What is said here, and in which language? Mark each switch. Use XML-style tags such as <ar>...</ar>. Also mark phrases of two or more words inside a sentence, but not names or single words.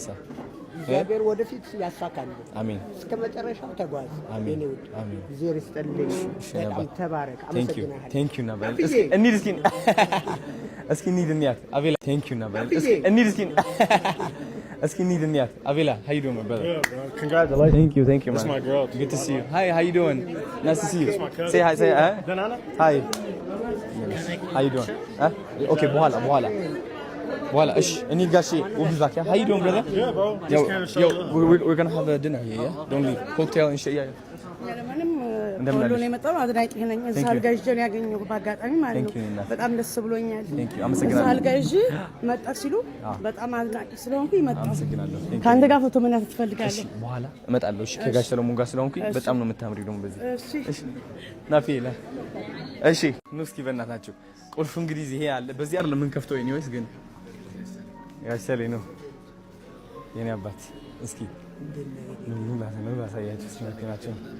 <am>እግዚአብሔር ወደፊት ያሳካል። አሜን። እስከ መጨረሻው ተጓዝ የኔ ውድ። አሜን። እግዚአብሔር ይስጥልኝ። በጣም ተባረክ። አመሰግናለሁ።</am> <en>thank you</en> <am>ነበር። እስኪ እንሂድ እስኪ እንሂድ እንያት አቤላ።</am> <en>thank you</en> <am>ነበር። እስኪ እንሂድ እስኪ እንሂድ እንያት አቤላ.</am> <en>How you doing, my brother? Yeah, bro. Congratulations. Thank you, man. That's my girl. Good to see you. Hi, how you doing? Nice to see you. That's my cousin. Say hi, say hi. Banana? Hi. How you doing?</en> <am>Okay, በኋላ እሺ እንሂድ ጋሼ.</am> <en>We'll be back. Yeah? How you doing, brother? Yeah, bro. Yo, Just came to show love. we're going to have a dinner here, yeah? Don't leave. Cocktail and shit, yeah.</en> <am>እንደምን ነው የመጣው? አድናቂ ነኝ። ሳልጋዥን ያገኘው በአጋጣሚ ማለት ነው። በጣም ደስ ብሎኛል። አመሰግናለሁ። ሳልጋዥ መጣ ሲሉ በጣም አድናቂ ስለሆንኩ ይመጣ። አመሰግናለሁ። ካንተ ጋር ፎቶ መነሳት ትፈልጋለህ? በኋላ እመጣለሁ። እሺ ከጋሽ ሰለሞን ጋር ስለሆንኩኝ በጣም ነው የምታምሪው ደግሞ በዚህ። እሺ ናፊላ። እሺ ኑ እስኪ በእናታችሁ ቁልፉ እንግዲህ ይሄ አለ። በዚህ አይደለም የምንከፍተው ኤኒዌይስ ግን ጋሽ ሰሌ ነው የኔ አባት። እስኪ ኑ ላሳያችሁ ስናከናቸው።</am>